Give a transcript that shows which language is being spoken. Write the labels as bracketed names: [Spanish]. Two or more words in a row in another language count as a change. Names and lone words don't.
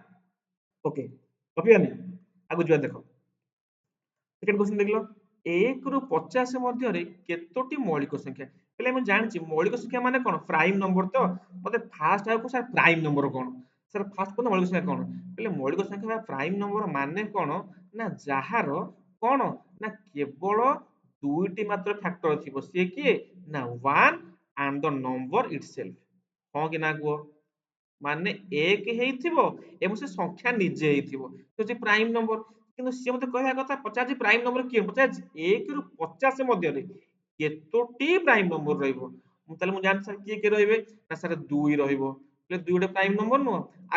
[Odia] ଓକେ କପିବାନି, ଆଗକୁ ଯିବା ଦେଖ [English] second question [Odia] ଦେଖିଲ, 1 ରୁ 50 ମଧ୍ୟରେ କେତୋଟି ମୌଳିକ ସଂଖ୍ୟା, ହେଲେ ମୁଁ ଜାଣିଛି ମୌଳିକ ସଂଖ୍ୟା ମାନେ କଣ [English] prime number, [Odia] ତ ମତେ ଫାଷ୍ଟ ଆଗକୁ ସାର୍ [English] prime number [Odia] କଣ, ସାର୍ ଫାଷ୍ଟ କଣ ମୌଳିକ ସଂଖ୍ୟା କଣ, ହେଲେ ମୌଳିକ ସଂଖ୍ୟା ବା [English] prime number [Odia] ମାନେ କଣ ନା ଯାହାର କଣ ନା କେବଳ ଦୁଇଟି ମାତ୍ର ଫ୍ୟାକ୍ଟର ଥିବ, ସିଏ କିଏ ନା 1 [English] and the number itself, [Odia] ହଁ କି ନା କୁହ, ମାନେ 1 ହେଇଥିବ ଏବଂ ସେ ସଂଖ୍ୟା ନିଜେ ହେଇଥିବ, ସେ ହଉଛି [English] prime number. [Odia] କିନ୍ତୁ ସିଏ ମତେ କହିବା କଥା ପଚାରୁଛି [English] prime number [Odia] କିଏ, ପଚାରୁଛି 1 ରୁ 50 ମଧ୍ୟରେ କେତୋଟି [English] prime number [Odia] ରହିବ, ମୁଁ ତାହେଲେ ମୁଁ ଜାଣିଛି ସାର୍ କିଏ କିଏ ରହିବେ ନା ସାର୍ 2 ରହିବ, ହେଲେ 2 ଗୋଟେ [English] prime number [Odia] ନୁହଁ, ଆଉ